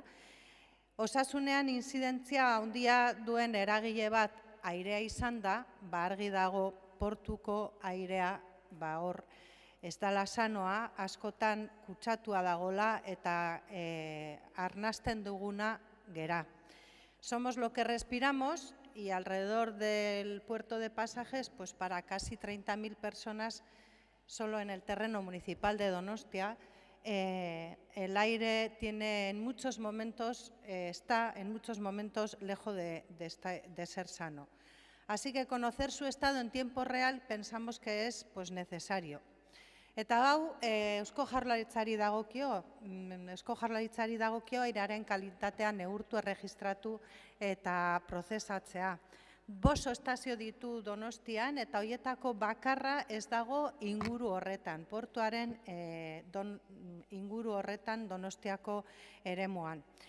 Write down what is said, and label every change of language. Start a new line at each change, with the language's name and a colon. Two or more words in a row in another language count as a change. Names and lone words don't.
Basque: Osasunean inzidentzia handia duen eragile bat airea izan da, argi dago portuko airea hor ez dala sanoa, askotan kutsatua dagola eta arnasten duguna gera.
Spanish: Somos lo que respiramos y alrededor del puerto de pasajes, pues para casi 30.000 personas solo en el terreno municipal de Donostia, el aire tiene en muchos momentos, está en muchos momentos lejos de ser sano. Así que conocer su estado en tiempo real pensamos que es necesario.
Basque: Eta hau, Eusko Jaurlaritzari dagokio airearen kalitatea neurtu, erregistratu eta prozesatzea. 5 estazio ditu Donostian eta horietako bakarra ez dago inguru horretan, portuaren inguru horretan Donostiako eremuan.